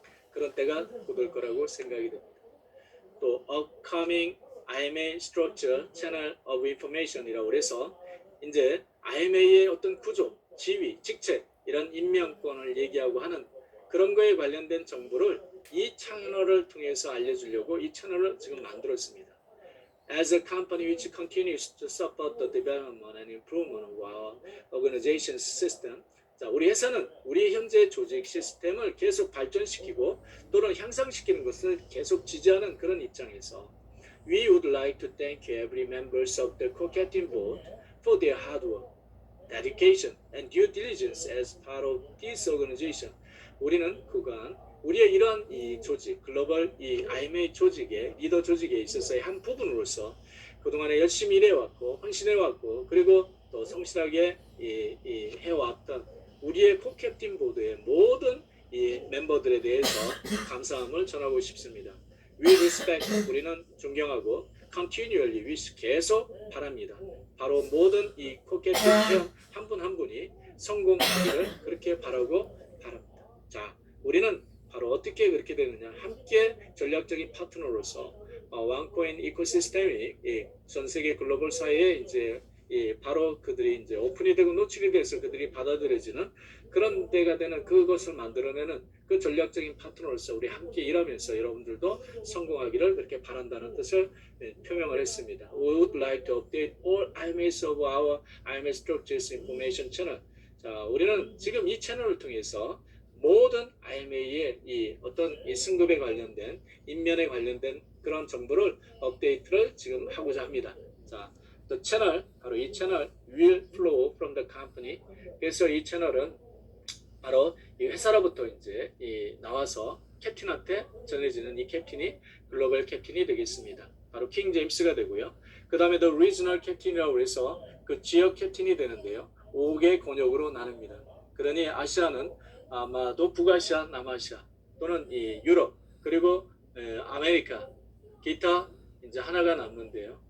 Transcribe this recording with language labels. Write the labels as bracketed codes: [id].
[ko] 그런 때가 곧 올 거라고 생각이 됩니다. 또 [en] upcoming IMA structure channel of information [ko] 이라고 해서 이제 IMA의 어떤 구조, 지위, 직책 이런 임명권을 얘기하고 하는 그런 거에 관련된 정보를 이 채널을 통해서 알려주려고 이 채널을 지금 만들었습니다. [en] As a company which continues to support the development and improvement of our organization system, [ko] 자, 우리 회사는 우리 현재 조직 시스템을 계속 발전시키고 또는 향상시키는 것을 계속 지지하는 그런 입장에서 [en] We would like to thank every members of the Co-Captain Board for their hard work, dedication, and due diligence as part of this organization. [ko] 우리는 그간 우리의 이러한 이 조직, 글로벌 이 IMA 조직의 리더 조직에 있어서의 한 부분으로서 그동안에 열심히 일해왔고 헌신해왔고 그리고 또 성실하게 해왔던 우리의 코캡틴 보드의 모든 이 멤버들에 대해서 감사함을 전하고 싶습니다. [en] We respect, [ko] 우리는 존경하고 [en] continually wish, [ko] 계속 바랍니다. 바로 모든 이 코캡틴 회원 한 분 한 분이 성공하기를 그렇게 바라고 바랍니다. 자, 우리는 바로 어떻게 그렇게 되느냐? 함께 전략적인 파트너로서 왕코인 이코시스템이 전 세계 글로벌 사회에 이제 바로 그들이 이제 오픈이 되고 노출이 돼서 그들이 받아들여지는 그런 때가 되는 그것을 만들어내는 그 전략적인 파트너로서 우리 함께 일하면서 여러분들도 성공하기를 그렇게 바란다는 뜻을 표명을 했습니다. [en] We would like to update all IMAs of our IMA Structures Information Channel. [ko] 자, 우리는 지금 이 채널을 통해서 모든 IMA의 이 어떤 이 승급에 관련된 인면에 관련된 그런 정보를 업데이트를 지금 하고자 합니다. [en] 자, the channel, [ko] 바로 이 채널 [en] will flow from the company. [ko] 그래서 이 채널은 바로 이 회사로부터 이제 나와서 캡틴한테 전해지는 이 캡틴이 글로벌 캡틴이 되겠습니다. 바로 킹 제임스가 되고요. 그 다음에 the regional 캡틴이라고 해서 그 지역 캡틴이 되는데요. 5개 권역으로 나눕니다. 그러니 아시아는 아마도 북아시아, 남아시아 또는 이 유럽 그리고 아메리카 기타 이제 하나가 남는데요.